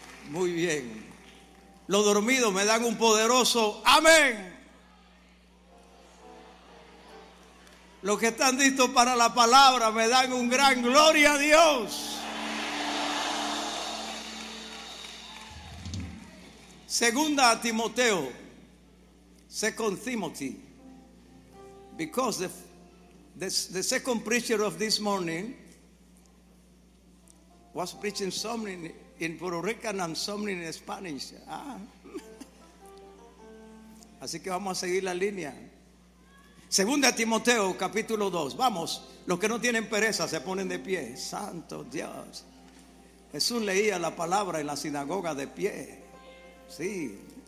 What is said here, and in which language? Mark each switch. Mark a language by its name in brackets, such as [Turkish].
[Spanish] Muy bien. Los dormidos me dan un poderoso amén. Los que están listos para la palabra me dan un gran gloria a Dios. Segunda a Timoteo, [English] Second Timothy, because the second preacher of this morning was preaching something in Puerto Rican and something in Spanish. [Spanish] Así que vamos a seguir la línea. Segunda Timoteo, capítulo 2. Vamos, los que no tienen pereza se ponen de pie. Santo Dios. Jesús leía la palabra en la sinagoga de pie. Sí.